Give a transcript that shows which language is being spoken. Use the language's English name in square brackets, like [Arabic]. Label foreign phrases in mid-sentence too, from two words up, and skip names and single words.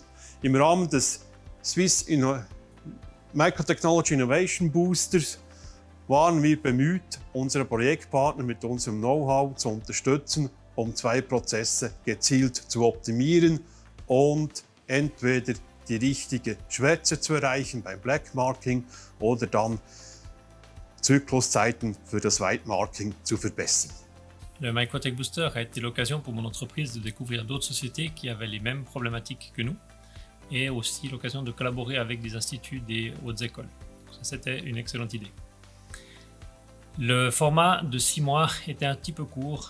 [German] Im Rahmen des Swiss Microtechnology Innovation Boosters waren wir bemüht, unsere Projektpartner mit unserem Know-how zu unterstützen, um zwei Prozesse gezielt zu optimieren und entweder die richtige Schwärze zu erreichen beim [English] Black Marking [German] oder dann Zykluszeiten für das [English] White Marking [German] zu verbessern. [French] Le Microtech Booster a été l'occasion pour mon entreprise de découvrir d'autres sociétés qui avaient les mêmes problématiques que nous et aussi l'occasion de collaborer avec des instituts des hautes écoles. Ça, c'était une excellente idée. Le format de 6 mois était un petit peu court.